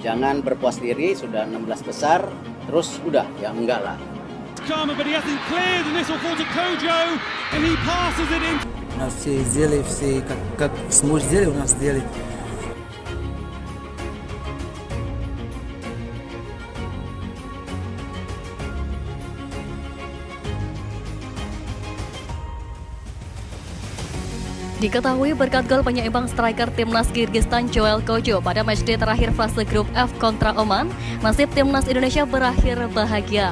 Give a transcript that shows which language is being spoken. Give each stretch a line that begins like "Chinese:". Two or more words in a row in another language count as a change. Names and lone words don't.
Indonesian: jangan berpuas diri, sudah 16 besar, terus udah, ya enggak lah.
English: But he hasn't cleared, and this will fall to Kojo, and he passes it in.
Russian: У нас все сделали, все как смог сделали, у нас сделали.
Indonesian: Diketahui berkat gol penyeimbang striker timnas Kyrgyzstan Joel Kojo pada matchday terakhir fase grup F kontra Oman, nasib timnas Indonesia berakhir bahagia.